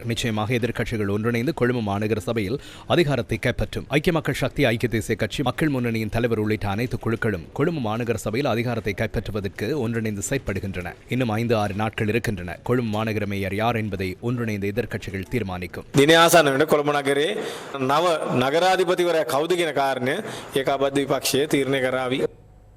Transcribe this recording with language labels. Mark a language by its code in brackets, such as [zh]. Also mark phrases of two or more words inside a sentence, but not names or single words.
[ta] நிச்சயமாக எதிர்க்கட்சிகள் ஒன்றிணைந்து கொழும்பு மாநகர சபையில் அதிகாரத்தை கைப்பற்றும். ஐக்கிய மக்கள் சக்தி, ஐக்கிய தேசிய கட்சி, மக்கள் முன்னணியின் தலைவர் உள்ளிட்ட அனைத்து குழுக்களும் கொழும்பு மாநகர சபையில் அதிகாரத்தை கைப்பற்றுவதற்கு ஒன்றிணைந்து செயற்படுகின்றன. இன்னும் 5-6 நாட்கள் இருக்கின்றன. கொழும்பு மாநகர மேயர் யார் என்பதை ஒன்றிணைந்த எதிர்க்கட்சிகள் தீர்மானிக்கும். [si] නව නගරාධිපතිවරයා කවුද කියන කාරණය ඒකාබද්ධ විපක්ෂය තීරණය කරાવી.